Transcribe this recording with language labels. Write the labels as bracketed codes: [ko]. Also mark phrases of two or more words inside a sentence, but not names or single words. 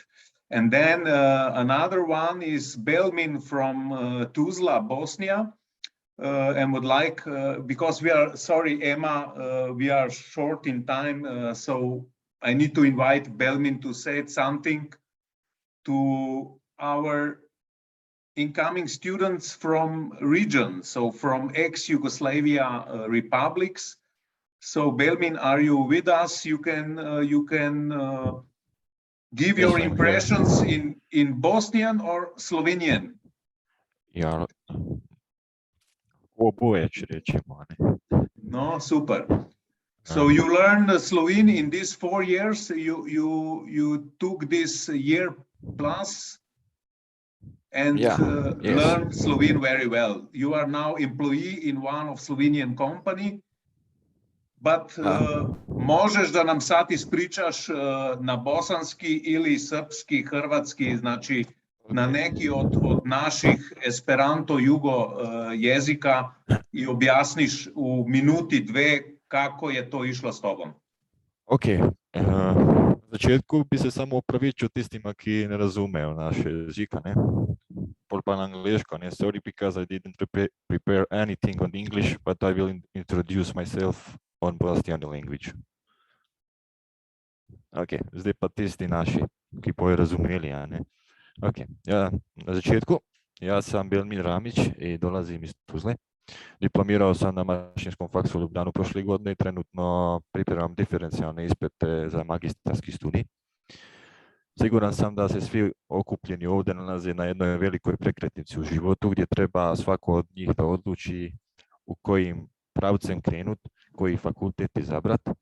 [en] And then another one is Belmin from Tuzla, Bosnia, and would like, because we are, sorry, Emma, we are short in time, so I need to invite Belmin to say something to our incoming students from region, so from ex-Yugoslavia republics. So Belmin, are you with us? You can give your impressions in Bosnian or Slovenian. [bs] Ja, oboje ću reći. [sl] No, super. [en] So you learned Slovene in these 4 years. You took this year plus and learned Slovene very well. You are now employee in one of Slovenian company. [sr] But možeš da nam sad ispričaš na bosanski ili srpski, hrvatski, znači na neki od naših Esperanto Jugo jezika i objasniš u minuti, dve kako je to išlo s tobom. [sl] Ok, na začetku bi se samo opravičil tistima, ki ne razumejo naše jezika, ne? Pol pa na angliško, ne? [en] Sorry, because I didn't prepare anything on English, but I will introduce myself on Bosnian language. [sl] Ok, zdaj pa tisti naši, ki bojo razumeli, a ne? Ok, ja, na začetku, jaz sam Belmin Ramić [bs] i dolazim iz Tuzle. Diplomirao sam na mašinskom faksu u Ljubljanu prošle godine i trenutno pripremam diferencijalne ispite za magistarski studij. Siguran sam da se svi okupljeni ovdje nalaze na jednoj velikoj prekretnici u životu gdje treba svako od njih da odluči u kojim pravcem krenut, koji fakultet izabrat.